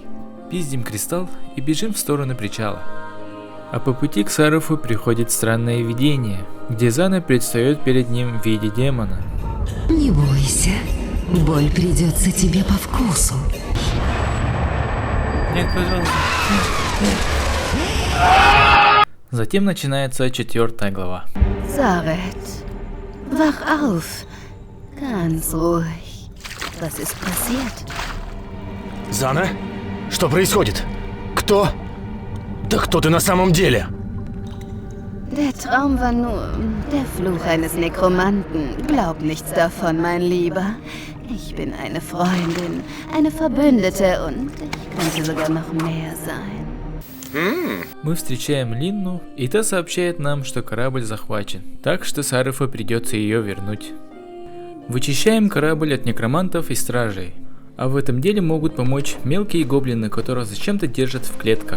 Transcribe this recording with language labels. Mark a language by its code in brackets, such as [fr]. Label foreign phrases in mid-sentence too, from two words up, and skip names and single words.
[ru] Пиздим кристалл и бежим в сторону причала. А по пути к Сарафу приходит странное видение, где Зана предстает перед ним в виде демона. Не бойся, боль придется тебе по вкусу. Нет, пожалуйста. Затем начинается 4 глава. [de] Sareth, wach auf. Ganz ruhig. Was ist passiert? [ru] Зана? Что происходит? Кто? Да кто ты на самом деле? [de] Der Traum war nur der Fluch eines Nekromanten. Glaub nichts davon, mein Lieber. Ich bin eine Freundin, eine Verbündete und ich könnte sogar noch mehr sein. [ru] Мы встречаем Линну, и та сообщает нам, что корабль захвачен, так что Сарафу придется ее вернуть. Вычищаем корабль от некромантов и стражей, а в этом деле могут помочь мелкие гоблины, которых зачем-то держат в клетках.